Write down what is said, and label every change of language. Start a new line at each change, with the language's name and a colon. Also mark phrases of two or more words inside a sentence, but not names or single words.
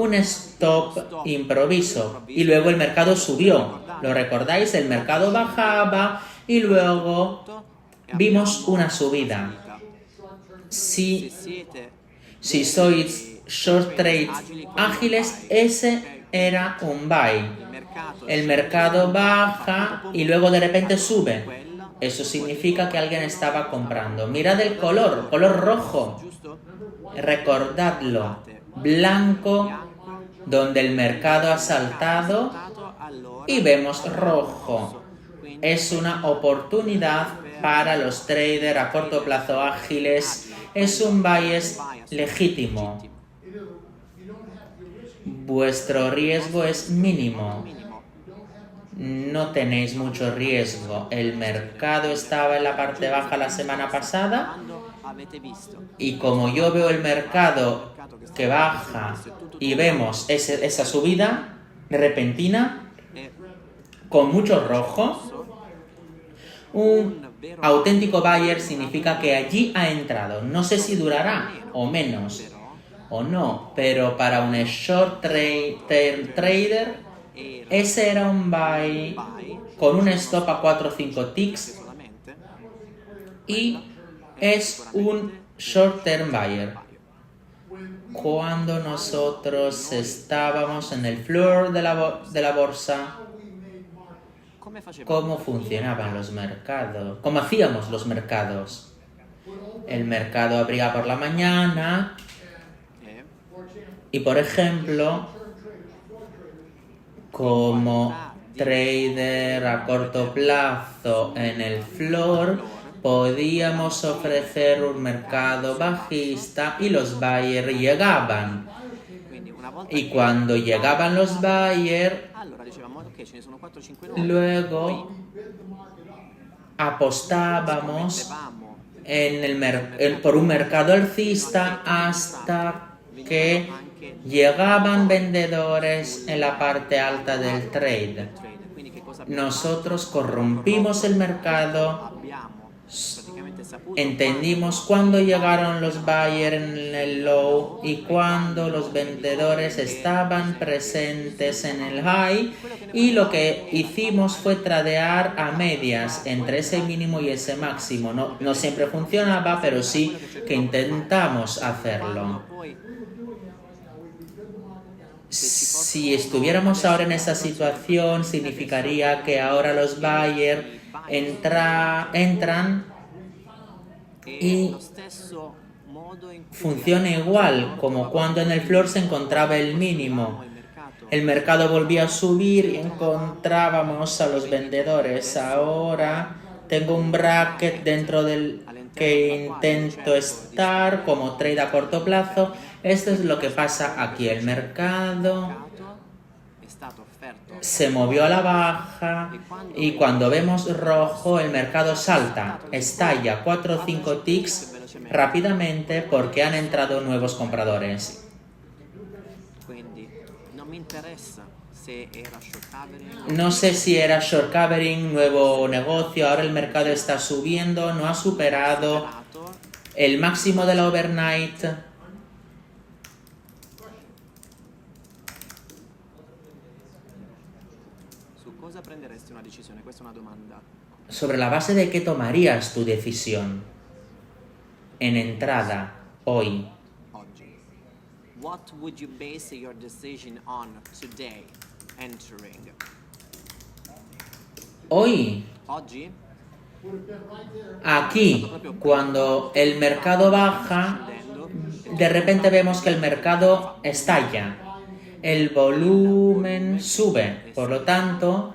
Spanish: un stop improviso y luego el mercado subió. ¿Lo recordáis? El mercado bajaba y luego vimos una subida. se Si, siete si sois
English: short trades
Spanish: ágiles, ese era un buy.
Italian: il mercato
Spanish: El mercado baja y luego de repente sube. Eso significa que alguien estaba comprando. Mirad el color rojo. giusto? Recordadlo. Blanco, donde el mercado ha saltado, Allora, y vemos rojo. Es una oportunidad para los traders a corto plazo ágiles. Es un bias legítimo. Vuestro riesgo es mínimo. No tenéis mucho riesgo. El mercado estaba en la parte baja la semana pasada
Italian: quando avete visto
Spanish: y como yo veo el mercado que baja y vemos esa subida repentina è con mucho rojo, un auténtico buyer significa que allí ha entrado. No sé si durará o menos o no, pero para un
English: short trader
Spanish: ese era un buy con un stop a 4 o 5 ticks solamente y es un
English: short term buyer.
Spanish: Cuando nosotros estábamos en el floor de la bolsa,
Italian: come facevamo?
Spanish: ¿cómo funcionaban los mercados? ¿Cómo hacíamos los mercados? El mercado abría por la mañana y, por ejemplo, como trader a corto plazo en el floor, podíamos ofrecer un mercado bajista y los buyers llegaban.
Italian: Quindi una volta
Spanish: Y cuando llegaban los buyers,
Italian: allora dicevamo ok, ce ne sono 4 5
Spanish: luego apostábamos por un mercado alcista hasta que llegaban vendedores en la parte alta del trade.
Italian: Quindi che cosa
Spanish: Nosotros corrompimos el mercado,
Italian: abbiamo praticamente saputo
Spanish: entendimos cuándo llegaron los buyers en el low y cuándo los vendedores estaban presentes en el high, y lo que hicimos fue tradear a medias entre ese mínimo y ese máximo. No siempre funcionaba, pero sí que intentamos hacerlo. poi Si estuviéramos ahora en esa situación, significaría que ahora los buyers entran y
Italian: lo stesso modo in cui
Spanish: funciona igual como cuando en el floor se encontraba el mínimo. El mercado volvía a subir y encontrábamos a los vendedores. Ahora tengo un bracket dentro del que intento estar como trade a corto plazo. Esto es lo que pasa aquí. El mercado
Italian: è stato offerto
Spanish: se movió a la baja y cuando vemos rojo el mercado salta, estalla 4 o 5 ticks rápidamente porque han entrado nuevos compradores.
Italian: quindi non mi interessa se era
English: short covering
Spanish: No sé si era
English: short covering,
Spanish: nuevo negocio, ahora el mercado está subiendo, no ha superado operato, el máximo de la overnight.
Italian: su cosa prenderesti una decisione? Questa è una domanda.
Spanish: ¿Sobre la base de qué tomarías tu decisión en entrada hoy? Oggi.
English: What would you base your decision on today entering?
Spanish: Hoy, Oggi? aquí, cuando el mercado baja, de repente vemos que el mercado estalla, el volumen sube, por lo tanto,